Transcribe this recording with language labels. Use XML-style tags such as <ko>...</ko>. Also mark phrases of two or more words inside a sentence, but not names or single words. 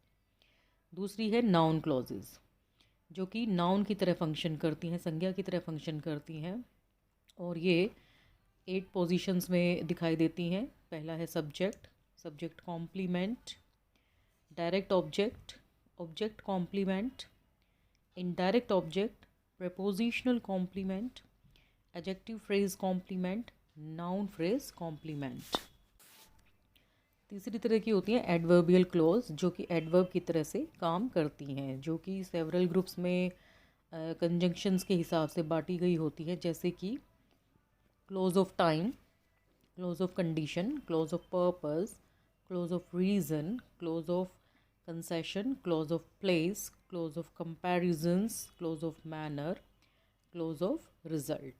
<hi>दूसरी है</hi> <en>noun clauses,</en> <hi>जो कि नाउन की तरह फंक्शन करती हैं, संज्ञा की तरह फंक्शन करती हैं, और ये 8 पोजीशंस में दिखाई देती हैं। पहला है</hi> <en>subject, subject complement, direct object, object complement, indirect object, prepositional complement, adjective phrase complement, noun phrase complement।</en> <hi>तीसरी तरह की होती हैं</hi> <en>adverbial clause,</en> <hi>जो कि एडवर्ब की तरह से काम करती हैं, जो कि</hi> <en>several groups</en> <hi>में कंजंक्शंस के हिसाब से बांटी गई होती है, जैसे कि</hi> <en>clause of time, clause of condition, clause of purpose, clause of reason, clause of concession, clause of place, clause of comparisons, clause of manner, clause of result.</en>